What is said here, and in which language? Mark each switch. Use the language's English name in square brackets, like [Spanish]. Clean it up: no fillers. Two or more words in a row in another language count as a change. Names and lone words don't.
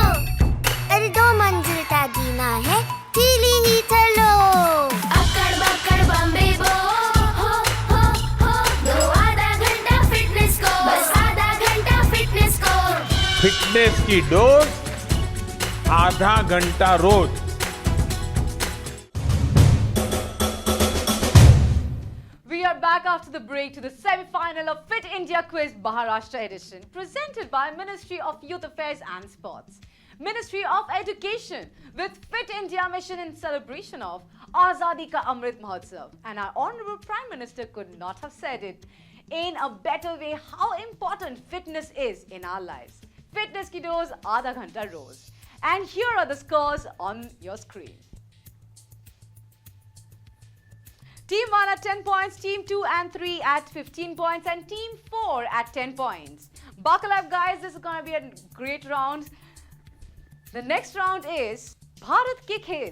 [Hindi] अरे 2 मंजिल का जीना है, ढीली ही चलो। अक्कड़ बक्कड़ बम्बे बो, हो, दो आधा घंटा फिटनेस को। बस आधा घंटा फिटनेस को। फिटनेस की डोज आधा घंटा रोज। [English] We are back after the break to the semi-final of Fit India Quiz Maharashtra edition, presented by Ministry of Youth Affairs and Sports, Ministry of Education, with Fit India mission in celebration of Azadi ka Amrit Mahotsav. And our Honorable Prime Minister could not have said it in a better way how important fitness is in our lives. [Hindi] फिटनेस की डोज आधा घंटा रोज. [English] And here are the scores on your screen. Team 1 at 10 points, Team 2 and 3 at 15 points, and Team 4 at 10 points. Buckle up, guys. This is going to be a great round. The next round is Bharat Ke Khel.